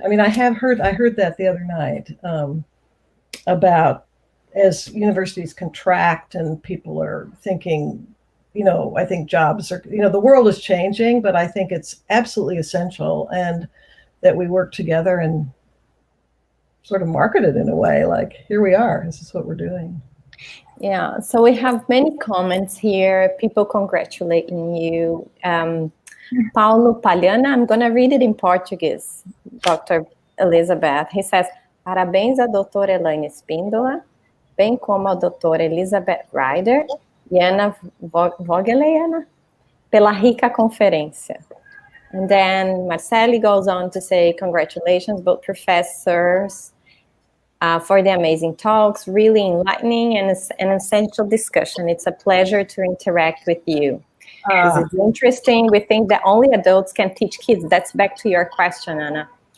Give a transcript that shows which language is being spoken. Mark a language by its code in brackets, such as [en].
[en] I mean, I heard that the other night about, as universities contract and people are thinking, I think jobs are, the world is changing, but I think it's absolutely essential, and that we work together and sort of market it in a way, like, here we are, this is what we're doing. Yeah, so we have many comments here, people congratulating you. Paulo Palhana, I'm going to read it in Portuguese, Dr. Elizabeth. He says, [pt] parabéns à doutora Elaine Espíndola, bem como a doutora Elizabeth Ryder e Ana Vogeley, pela rica conferência. [en] And then Marceli goes on to say, congratulations, both professors, for the amazing talks, really enlightening and an essential discussion. It's a pleasure to interact with you. This is interesting. We think that only adults can teach kids. That's back to your question, Anna.